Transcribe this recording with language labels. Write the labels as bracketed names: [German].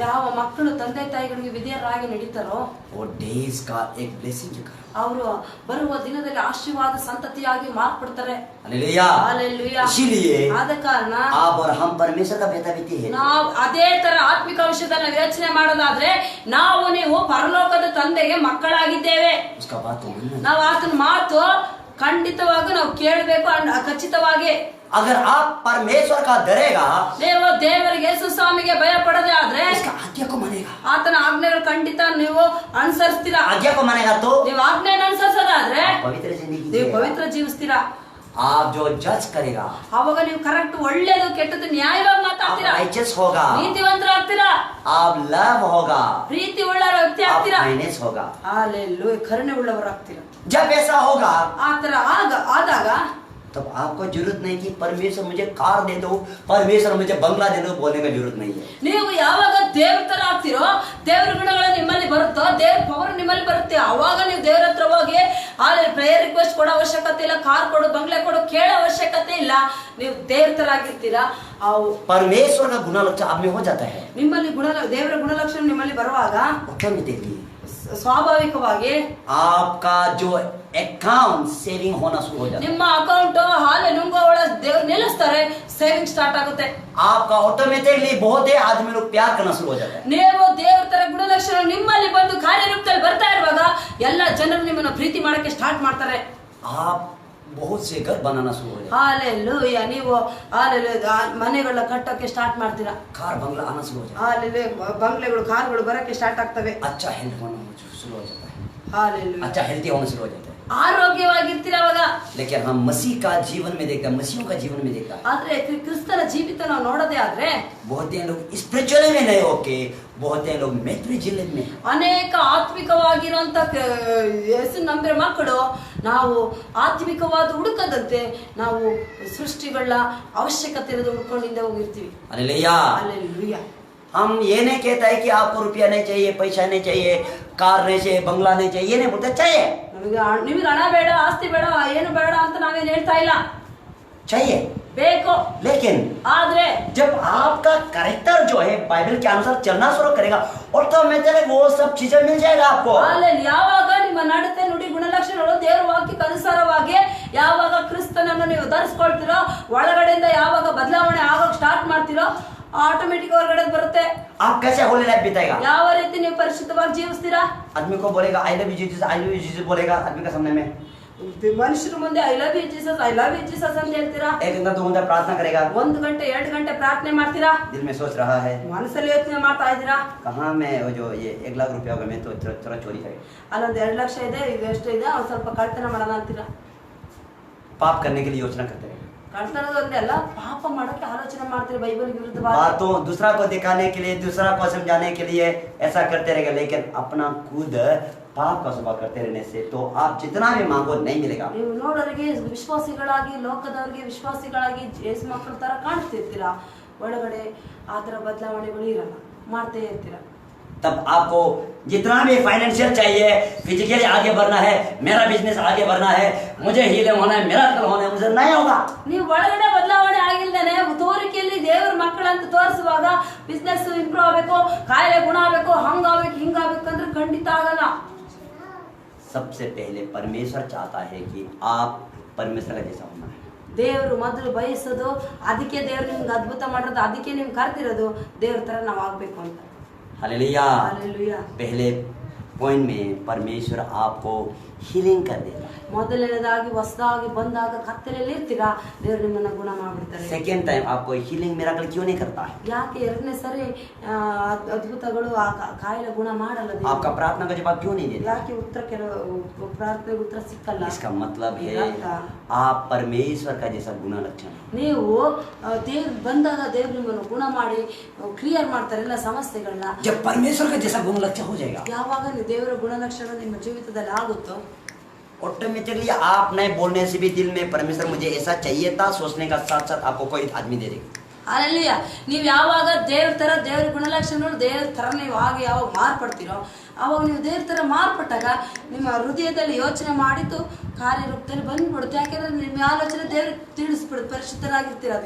[Kannada] ಯಾವ ಮಕ್ಕಳು ತಂದೆ ತಾಯಿಗಳಿಗೆ ವಿಧೇಯರಾಗಿ ನಡೀತಾರೋ [Hindi] वो डेज का एक ब्लेसिंग के कारण। [Kannada] ಅವರು ಬರುವ ದಿನದಲ್ಲಿ ಆಶೀರ್ವಾದ ಸಂತತಿಯಾಗಿ ಮಾರ್ಪಡ್ತಾರೆ. [Hindi] हालेलुया। [Kannada] ಹಲ್ಲೆಲೂಯಾ. [Hindi] इसीलिए [Kannada] ಆದ ಕಾರಣ [Hindi] आप और हम परमेश्वर का बेटा बेटी है। [Kannada] ನಾವು ಅದೇ ತರ ಆತ್ಮಿಕ ವಿಷಯದನ್ನ ಯೋಚನೆ ಮಾಡೋದಾದ್ರೆ ನಾವು ನೀವು ಪರಲೋಕದ ತಂದೆಗೆ ಮಕ್ಕಳಾಗಿದ್ದೇವೆ. [Hindi] उसका बात तो मानना। [Kannada] ನಾವು ಆತನ ಮಾತು ಖಂಡಿತವಾಗಿ ನಾವು ಕೇಳಬೇಕು, ಖಚಿತವಾಗಿ. [Hindi] अगर आप परमेश्वर का डरेगा, [Kannada] ನೀವು ದೇವರಿಗೆ ಯೇಸು ಸ್ವಾಮಿಗೆ ಭಯ ಪಡದೆ ಆದ್ರೆ [Hindi] उसका आज्ञा को मानेगा। [Kannada] ಆತನ ಆಜ್ಞೆಗಳು ಖಂಡಿತ ನೀವು ಅನುಸರಿಸ್ತೀರಾ. [Hindi] आज्ञा को मानेगा तो [Kannada] ನೀವು ಆಜ್ಞೆನ ಅನುಸರಿಸೋದಾದ್ರೆ [Hindi] पवित्र जिंदगी [Kannada] ನೀವು [Hindi] जिएगा। [Kannada] ಪವಿತ್ರ ಜೀವಿಸ್ತೀರಾ. [Hindi] आप जो जज करेगा, [Kannada] ಅವಾಗ ನೀವು ಕರೆಕ್ಟ್ ಒಳ್ಳೇದು ಕೆಟ್ಟದ್ದು ನ್ಯಾಯವಾಗಿ [Hindi] आप [Kannada] ಮಾತಾಡ್ತೀರಾ, [Hindi] राइचियस होगा, [Kannada] ನೀತಿವಂತರಾಗ್ತೀರಾ, [Hindi] आप लव होगा, [Kannada] ಪ್ರೀತಿ ಉಳ್ಳ ವ್ಯಕ್ತಿ [Hindi] आप [Kannada] ಆಗ್ತೀರಾ, [Hindi] काइंडनेस होगा। [Kannada] ಹಲ್ಲೆಲೂಯಾ, ಕರುಣೆ ಉಳ್ಳವರಾಗ್ತೀರಾ. [Hindi] जब ऐसा होगा [Kannada] ಆತರ ಆದಾಗ [Hindi] तब आपको जरूरत नहीं कि परमेश्वर मुझे कार दे दो, परमेश्वर मुझे बंगला दे दो, बोलने का जरूरत नहीं है। [Kannada] ನೀವು ಯಾವಾಗ ದೇವ್ರ ತರ ಆಗ್ತಿರೋ, ದೇವ್ರ ಗುಣಗಳು ನಿಮ್ಮಲ್ಲಿ ಬರುತ್ತೋ, ದೇವ್ರ ಪವರ್ ನಿಮ್ಮಲ್ಲಿ ಬರುತ್ತೆ, ಅವಾಗ ನೀವು ದೇವ್ರ ಹತ್ರ ಹೋಗಿ ಅಲ್ಲಿ ಪ್ರೇಯರ್ ರಿಕ್ವೆಸ್ಟ್ ಕೊಡೋ ಅವಶ್ಯಕತೆ ಇಲ್ಲ, ಕಾರ್ ಕೊಡು, ಬಂಗ್ಲೆ ಕೊಡು ಕೇಳೋ ಅವಶ್ಯಕತೆ ಇಲ್ಲ. ನೀವು ದೇವ್ರ ತರ ಆಗಿರ್ತೀರಾ. ಅವು [Hindi] परमेश्वर का गुणलक्षण आप में हो जाता है। [Kannada] ನಿಮ್ಮಲ್ಲಿ ದೇವರ ಗುಣಲಕ್ಷಣ ನಿಮ್ಮಲ್ಲಿ ಬರುವಾಗ [English] automatically [Kannada] ಸ್ವಾಭಾವಿಕವಾಗಿ [Hindi] आपका जो अकाउंट सेविंग होना शुरू हो जाता है। [Kannada] ನಿಮ್ಮ ಅಕೌಂಟ್ ಹಾಲೆ ನುಂಗೋಳ ದೇವ್ರು ನಿಲ್ಲಿಸ್ತಾರೆ, ಸೇವಿಂಗ್ ಸ್ಟಾರ್ಟ್ ಆಗುತ್ತೆ. [Hindi] आपका ऑटोमेटिकली बहुत ही आदमी लोग प्यार करना शुरू हो जाता है। [Kannada] ನೀವು ದೇವ್ರ ತರ ಗುಣಲಕ್ಷಣ ನಿಮ್ಮಲ್ಲಿ ಬಂದು ಕಾರ್ಯರೂಪದಲ್ಲಿ ಬರ್ತಾ ಇರುವಾಗ ಎಲ್ಲ ಜನರು ನಿಮ್ಮನ್ನ ಪ್ರೀತಿ ಮಾಡಕ್ಕೆ ಸ್ಟಾರ್ಟ್ ಮಾಡ್ತಾರೆ. [Hindi] आप बहुत से घर बनाना शुरू हो जाता है। [Kannada] ಹಾಲೆಲೂಯಾ. ನೀವು ಮನೆಗಳ ಕಟ್ಟಕ್ಕೆ ಸ್ಟಾರ್ಟ್ ಮಾಡ್ತೀರಾ. [Hindi] कार बंगला आना शुरू हो जाता [Kannada] ಹಾಲೆಲೂಯಾ. ಬಂಗ್ಲೆಗಳು, ಕಾರ್ಗಳು ಬರಕ್ಕೆ ಸ್ಟಾರ್ಟ್ ಆಗ್ತವೆ. [Hindi] है। अच्छा हेल्थ होना शुरू हो जाता है। [Kannada] ಹಾಲೆಲೂಯಾ. [Hindi] अच्छा हेल्थी होना शुरू हो जाता है। [Kannada] ಆರೋಗ್ಯವಾಗಿರ್ತೀರ ಅವಾಗ. [Hindi] लेकिन हम मसीह का जीवन में देखते हैं, मसीहों का जीवन में देखता है, [Kannada] ಆದ್ರೆ ಕ್ರಿಸ್ತನ ಜೀವಿತ ನಾವು ನೋಡೋದೇ ಆದ್ರೆ [Hindi] बहुत ही लोग स्पिरिचुअली में नहीं होके, बहुत ही लोग मेट्रिजिल में [Kannada] ಅನೇಕ ಆತ್ಮಿಕವಾಗಿರುವಂತ ಯೇಸು ನಂಬಿರೋ ಮಕ್ಕಳು ನಾವು ಆತ್ಮಿಕವಾದ ಹುಡುಕದಂತೆ ನಾವು ಸೃಷ್ಟಿಗಳ ಅವಶ್ಯಕತೆ ಇರೋದು ಹುಡ್ಕೊಂಡಿಂದ ಹೋಗಿರ್ತೀವಿ. [Hindi] हालेलुया। [Kannada] ಹಲ್ಲೆಲೂಯಾ. [Hindi] हम ये नहीं कहता है कि आपको रुपया नहीं चाहिए, पैसा नहीं चाहिए, कार नहीं चाहिए, बंगला नहीं चाहिए, ये नहीं बोलते, चाहिए [Kannada] ನಿಮಗೆ ಹಣ ಬೇಡ, ಆಸ್ತಿ ಬೇಡ, ಏನು ಬೇಡ ಅಂತ ನಾವೇನು ಹೇಳ್ತಾ ಇಲ್ಲ, [Hindi] चाहिए, [Kannada] ಬೇಕು. [Hindi] लेकिन [Kannada] ಆದ್ರೆ [Hindi] जब आपका कैरेक्टर जो है बाइबल के अनुसार चलना शुरू करेगा, ऑटोमेटिकली वो सब चीजें मिल जाएगा आपको। [Kannada] ಅಲ್ಲಿ ಯಾವಾಗ ನಿಮ್ಮ ನಡತೆ ನುಡಿ ಗುಣಲಕ್ಷಣಗಳು ದೇವರ ವಾಕ್ಯಕ್ಕೆ ಅನುಸಾರವಾಗಿ ಯಾವಾಗ ಕ್ರಿಸ್ತನನ್ನು ನೀವು ಧರಿಸ್ಕೊಳ್ತೀರೋ, ಒಳಗಡೆಯಿಂದ ಯಾವಾಗ ಬದಲಾವಣೆ ಆಗೋಕ್ ಸ್ಟಾರ್ಟ್ ಮಾಡ್ತೀರೋ, ಆಟೋಮೆಟಿಕ್ ಹೊರಗಡೆ ಬರುತ್ತೆ. [Hindi] आप कैसे होली लाइफ बिताएगा? [Kannada] ಯಾವ ರೀತಿ ನೀವು ಪರಿಶುದ್ಧವಾಗಿ ಜೀವಿಸ್ತೀರಾ? [Hindi] आदमी को बोलेगा [English] I love you Jesus, [Hindi] I love you Jesus बोलेगा आदमी के सामने में, [Kannada] ಮನುಷ್ಯರ ಮುಂದೆ [English] I love you Jesus, [Kannada] I love you Jesus ಅಂತ ಹೇಳ್ತೀರಾ. [Hindi] 1 घंटा 2 घंटा प्रार्थना करेगा, [Kannada] 1 ಗಂಟೆ 2 ಗಂಟೆ ಪ್ರಾರ್ಥನೆ ಮಾಡ್ತೀರಾ, [Hindi] दिल में सोच रहा है [Kannada] ಮನಸ್ಸಲ್ಲಿ ಯೋಚನೆ ಮಾಡ್ತಾ ಇದ್ದೀರಾ, [Hindi] कहाँ मैं वो जो ये 1 लाख रुपया होगा मैं तो थोड़ा चोरी करेगा, [Kannada] ಅಲ್ಲೊಂದು 2 ಲಕ್ಷ ಇದೆ, ಈಗ ಎಷ್ಟು ಇದೆ, ಒಂದ್ ಸ್ವಲ್ಪ ಕಳ್ತನ ಮಾಡೋಣ ಅಂತೀರಾ. [Hindi] पाप करने के लिए योजना करते हैं। [Kannada] ಕಳ್ತನದೊಂದೇ ಅಲ್ಲ, ಪಾಪ ಮಾಡೋಕೆ ಆಲೋಚನೆ ಮಾಡ್ತೀರಿ ಬೈಬಲ್ ವಿರುದ್ಧವಾಗಿ. [Hindi] बातों दूसरा को दिखाने के लिए, दूसरा को समझाने के लिए ऐसा करते रहेगा, लेकिन अपना खुद पाप का स्वभाव करते रहने से तो आप जितना भी मांगो नहीं मिलेगा। [Kannada] ನೀವು ನೋಡೋರಿಗೆ ವಿಶ್ವಾಸಿಗಳಾಗಿ, ಲೋಕದವರಿಗೆ ವಿಶ್ವಾಸಿಗಳಾಗಿ ಯೇಸು ಮಕ್ಕಳ ತರ ಕಾಣಿಸ್ತಿರ್ತೀರಾ, ಒಳಗಡೆ ಆ ತರ ಬದಲಾವಣೆಗಳು ಇರಲ್ಲ, ಮಾಡ್ತೇ ಇರ್ತೀರಾ. [Hindi] तब आपको जितना भी फाइनेंशियल चाहिए, फिजिकली आगे बढ़ना है, मेरा बिजनेस आगे बढ़ना है, मुझे हीलिंग होना है, मिरेकल होना है, मुझे नहीं होगा। [Kannada] ನೀವು ಒಳಗಡೆ ಬದಲಾವಣೆ ಆಗಿಲ್ದೇನೆ ತೋರಿಕೆಯಲ್ಲಿ ದೇವರ ಮಕ್ಕಳಂತ ತೋರಿಸುವಾಗ ಬಿಸ್ನೆಸ್ ಇಂಪ್ರೂವ್ ಆಗಬೇಕು, ಕಾಯಿಲೆ ಗುಣ ಆಗಬೇಕು, ಹಂಗಾಗಬೇಕು ಹಿಂಗಾಗಬೇಕಂದ್ರೆ ಖಂಡಿತ ಆಗಲ್ಲ. [Hindi] सबसे पहले परमेश्वर चाहता है कि आप परमेश्वर का जैसा होना है। [Kannada] ದೇವರು ಮೊದಲು ಬಯಸೋದು, ಅದಕ್ಕೆ ದೇವ್ರು ನಿಮ್ಗೆ ಅದ್ಭುತ ಮಾಡೋದು, ಅದಕ್ಕೆ ನಿಮ್ಗೆ ಕರ್ತಿರೋದು ದೇವ್ರ ತರ ನಾವು ಆಗ್ಬೇಕು ಅಂತ. [Hindi] हालेलुया। हालेलुया। पहले पॉइंट में परमेश्वर आपको हीलिंग कर देता है। [Kannada] ಮೊದಲನೇದಾಗಿ ಹೊಸದಾಗಿ ಬಂದಾಗ ಕತ್ತಲೆಯಲ್ಲಿ ಇರ್ತೀರಾ, ದೇವರು ನಿಮ್ಮನ್ನ ಗುಣ ಮಾಡ್ಬಿಡ್ತಾರೆ. [Hindi] सेकेंड टाइम आपको हीलिंग मिराकल क्यों नहीं करता है? [Kannada] ಯಾಕೆ ಎರಡನೇ ಸರಿ ಅದ್ಭುತಗಳು ಆ ಕಾಯಿಲೆ ಗುಣ ಮಾಡಲ್ಲ ದೇವರು? [Hindi] आपका प्रार्थना का जवाब क्यों नहीं देता? [Kannada] ಯಾಕೆ ಉತ್ತರ ಪ್ರಾರ್ಥನೆಗೆ ಉತ್ತರ ಸಿಕ್ಕಲ್ಲ? [Hindi] इसका मतलब है आप परमेश्वर का जैसा गुण लक्षण है। [Kannada] ನೀವು ದೇವ್ರು ಬಂದಾಗ ದೇವ್ರು ನಿಮ್ಮನ್ನು ಗುಣ ಮಾಡಿ ಕ್ಲಿಯರ್ ಮಾಡ್ತಾರೆ ಎಲ್ಲ ಸಮಸ್ಯೆಗಳನ್ನ. [Hindi] जब परमेश्वर का जैसा गुण लक्षण हो जाएगा, [Kannada] ಯಾವಾಗ ನೀವು ದೇವರ ಗುಣಲಕ್ಷಣ ನಿಮ್ಮ ಜೀವಿತದಲ್ಲಿ ಆಗುತ್ತೋ [Hindi] ऑटोमेटिकली आप नहीं बोलने से भी दिल में परमेश्वर मुझे ऐसा चाहिए था सोचने का साथ साथ आपको कोई आदमी दे देगा। [Kannada] ಅಲ್ಲಿಯ ನೀವು ಯಾವಾಗ ದೇವ್ರ ಗುಣಲಕ್ಷಣಗಳು ದೇವ್ರ ತರ ನೀವು ಹಾಗೆ ಯಾವಾಗ ಮಾರ್ಪಡ್ತೀರೋ ಅವಾಗ ನೀವು ದೇವ್ರ ತರ ಮಾರ್ಪಟ್ಟಾಗ ನಿಮ್ಮ ಹೃದಯದಲ್ಲಿ ಯೋಚನೆ ಮಾಡಿದ್ದು ಕಾರ್ಯರೂಪದಲ್ಲಿ ಬಂದ್ಬಿಡುತ್ತೆ. ಯಾಕೆಂದ್ರೆ ನಿಮ್ಮ ಆಲೋಚನೆ ದೇವ್ರಿಗೆ ತಿಳಿಸ್ಬಿಡುತ್ತೆ, ಪರಿಶುದ್ಧರಾಗಿರ್ತೀರ.